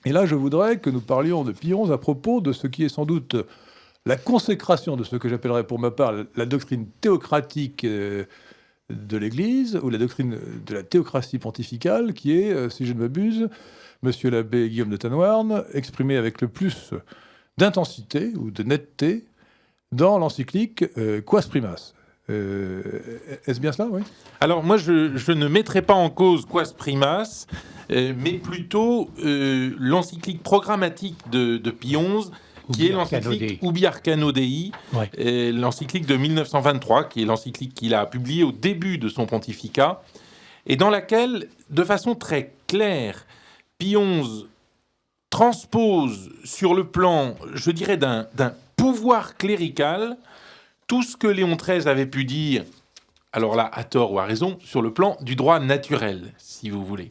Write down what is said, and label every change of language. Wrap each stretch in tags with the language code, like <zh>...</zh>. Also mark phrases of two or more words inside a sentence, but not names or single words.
<fr>Et là, je voudrais que nous parlions de Pie XI à propos de ce qui est sans doute la consécration de ce que j'appellerais pour ma part la doctrine théocratique de l'Église, ou la doctrine de la théocratie pontificale, qui est, si je ne m'abuse, Monsieur l'abbé Guillaume de Tanouarn, exprimée avec le plus d'intensité ou de netteté dans l'encyclique Quas Primas. Est-ce bien cela, oui ? Alors moi, je ne mettrai pas en cause Quas Primas, mais plutôt l'encyclique programmatique de Pie XI, qui est l'encyclique Ubi Arcano Dei, l'encyclique de 1923, qui est l'encyclique qu'il a publiée au début de son pontificat, et dans laquelle, de façon très claire, Pie XI transpose sur le plan, je dirais, d'un pouvoir clérical, tout ce que Léon XIII avait pu dire, alors là, à tort ou à raison, sur le plan du droit naturel, si vous voulez.</fr>